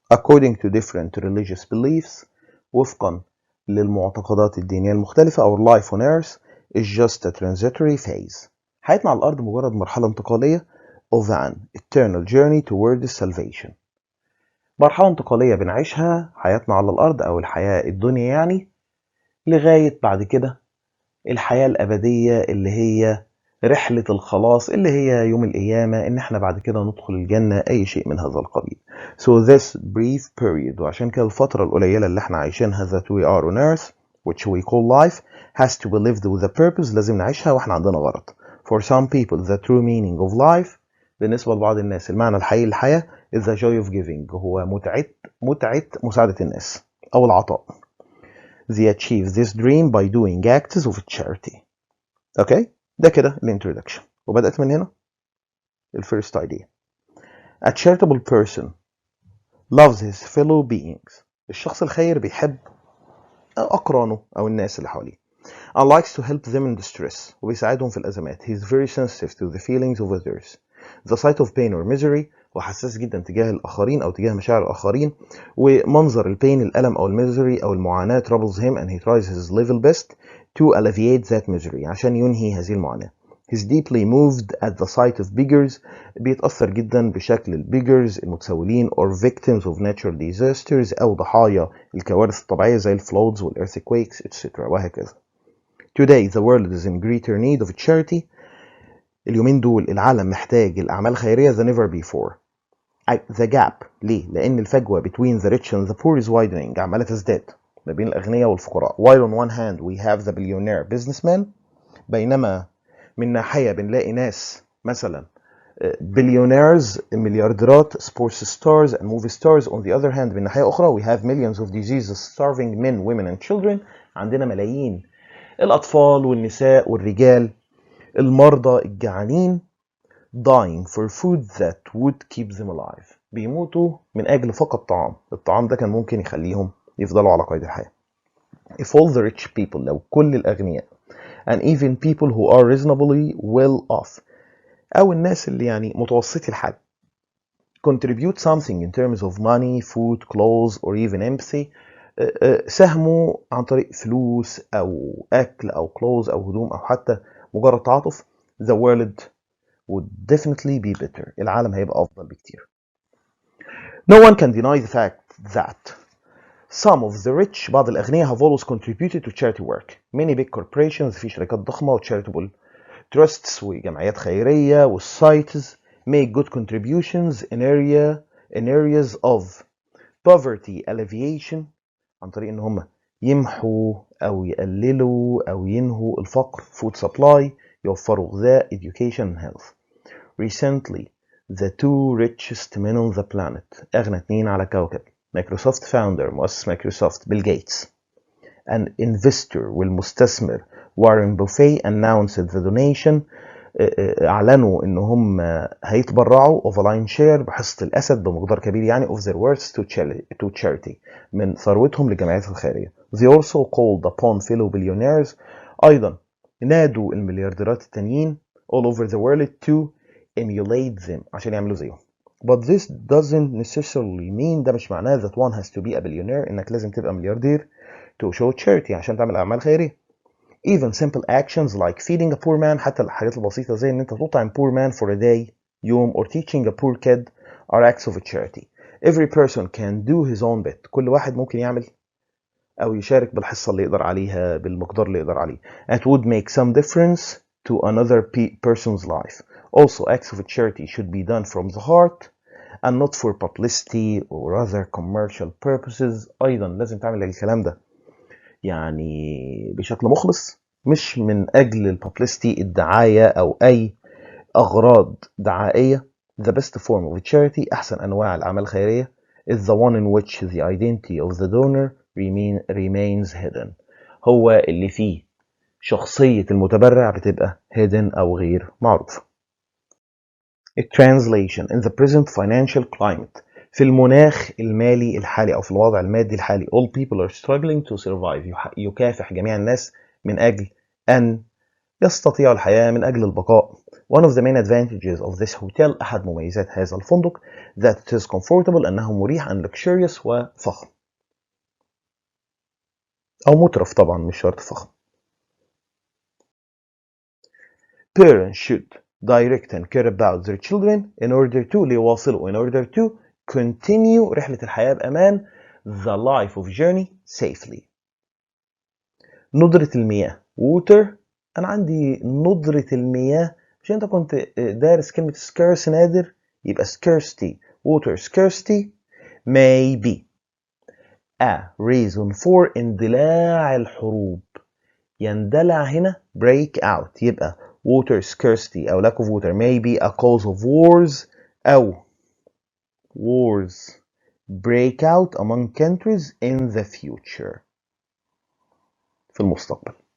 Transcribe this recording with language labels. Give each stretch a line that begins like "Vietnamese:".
English: According to different religious beliefs,
Arabic: وفقا للمعتقدات الدينية المختلفة,
English: our life on earth is just a transitory phase.
Arabic: حياتنا على الأرض مجرد مرحلة انتقالية
English: of an eternal journey towards salvation.
Arabic: مرحلة انتقالية بنعيشها حياتنا على الأرض أو الحياة الدنيا يعني لغاية بعد كده الحياة الأبدية اللي هي رحلة الخلاص اللي هي يوم القيامة إن احنا بعد كده ندخل الجنة أي شيء من هذا القبيل.
English: So this brief period
Arabic: وعشان كده الفترة القليلة اللي احنا عايشينها
English: that we are on earth which we call life has to be lived with a purpose.
Arabic: لازم نعيشها واحنا عندنا غرض.
English: For some people the true meaning of life
Arabic: بالنسبة لبعض الناس المعنى الحقيقي للحياة
English: is the joy of giving
Arabic: هو متعة مساعدة الناس أو العطاء.
English: They achieve this dream by doing acts of charity. Okay?
Arabic: ده كده الانترودكشن وبدأت من هنا الفيرست idea.
English: A charitable person loves his fellow beings.
Arabic: الشخص الخير بيحب أقرانه أو الناس اللي حواليه
English: and likes to help them in distress
Arabic: وبيساعدهم في الأزمات.
English: He is very sensitive to the feelings of others. The sight of pain or misery
Arabic: وحساس جدا تجاه الآخرين أو تجاه مشاعر الآخرين ومنظر البين الألم أو الميزري أو المعاناة
English: troubles him and he tries his level best to alleviate that misery
Arabic: عشان ينهي هذه المعاناة.
English: He's deeply moved at the sight of beggars
Arabic: بيتأثر جدا بشكل البيجرز المتسولين
English: or victims of natural disasters
Arabic: أو ضحايا الكوارث الطبيعية زي الفلودز والearthquakes
English: etc.
Arabic: وهكذا.
English: Today the world is in greater need of charity.
Arabic: اليومين دول العالم محتاج الأعمال الخيرية
English: than ever before. The gap
Arabic: ليه؟ لأن الفجوة
English: between the rich and the poor is widening
Arabic: عمالة تزداد ما بين الأغنياء والفقراء.
English: While on one hand we have the billionaire businessman
Arabic: بينما من ناحية بنلاقي ناس مثلا
English: billionaires مليارديرات sports stars and movie stars. On the other hand
Arabic: من ناحية أخرى
English: we have millions of diseases starving men, women and children.
Arabic: عندنا ملايين الأطفال والنساء والرجال المرضى الجعانين
English: dying for food that would keep them alive
Arabic: بيموتوا من أجل فقط طعام. الطعام ده كان ممكن يخليهم يفضلوا على قيد الحياة.
English: If all the rich people
Arabic: لو كل الأغنياء
English: and even people who are reasonably well off
Arabic: أو الناس اللي يعني متوسطي الحال
English: contribute something in terms of money, food, clothes or even empathy
Arabic: ساهموا عن طريق فلوس أو أكل أو clothes أو هدوم أو حتى مجرد تعاطف
English: the world would definitely be better.
Arabic: العالم هيبقى أفضل بكتير.
English: No one can deny the fact that some of the rich
Arabic: بعض الأغنياء
English: have always contributed to charity work. Many big corporations
Arabic: في شركات ضخمة
English: و charitable trusts
Arabic: وجمعيات خيرية
English: و societies make good contributions in areas of poverty alleviation
Arabic: عن طريق إن هم يمحوا أو يقللوا أو ينهوا الفقر
English: food supply
Arabic: يوفروا غذاء
English: education and health. Recently the two richest men on the planet
Arabic: أغنى اتنين على كوكب مايكروسوفت founder مؤسس مايكروسوفت بيل جيتس and investor والمستثمر وارن بوفيه
English: announced the donation
Arabic: أعلنوا إن هم هيتبرعوا
English: of a lion share
Arabic: بحصة الأسد بمقدار كبير يعني
English: of their worth to charity
Arabic: من ثروتهم للجمعيات الخيرية.
English: They also called upon fellow billionaires
Arabic: أيضا نادوا المليارديرات التانيين
English: all over the world to emulate them
Arabic: عشان يعملوا زيهم.
English: But this doesn't necessarily mean
Arabic: ده مش معناه
English: that one has to be a billionaire
Arabic: إنك لازم تبقى ملياردير
English: to show charity
Arabic: عشان تعمل أعمال خيرية.
English: Even simple actions like feeding a poor man،
Arabic: حتى الحاجات البسيطة زي إن أنت تطعم
English: poor man for a day يوم or teaching a poor kid are acts of charity. Every person can do his own bit.
Arabic: كل واحد ممكن يعمل أو يشارك بالحصة اللي يقدر عليها بالمقدار اللي يقدر عليه.
English: It would make some difference to another person's life. Also, acts of charity should be done from the heart and not for publicity or other commercial purposes.
Arabic: أيضا لازم تعمل الكلام ده يعني بشكل مخلص، مش من أجل الببليستي، الدعاية أو أي أغراض دعائية.
English: The best form of charity،
Arabic: أحسن أنواع الأعمال الخيرية
English: is the one in which the identity of the donor remains hidden.
Arabic: هو اللي فيه شخصية المتبرع بتبقى hidden أو غير معروفة.
English: Translation: in the present financial climate،
Arabic: في المناخ المالي الحالي أو في الوضع المادي الحالي
English: all people are struggling to survive.
Arabic: يكافح جميع الناس من أجل أن يستطيعوا الحياة، من أجل البقاء.
English: One of the main advantages of this hotel،
Arabic: أحد مميزات هذا الفندق
English: that it is comfortable،
Arabic: أنه مريح
English: and luxurious
Arabic: وفخم أو مترف، طبعا مش شرط فخم.
English: Parents should direct and care about their children in order to ليواصلوا in order to continue
Arabic: رحلة الحياة بأمان
English: the life of journey safely.
Arabic: ندرة المياه water، أنا عندي ندرة المياه مش أنت كنت دارس كلمة scarce نادر، يبقى scarcity.
English: water scarcity may be a reason for
Arabic: اندلاع الحروب. يندلع هنا
English: break out، يبقى water scarcity أو lack of water may be a cause of wars أو wars break out among countries in the future،
Arabic: في المستقبل.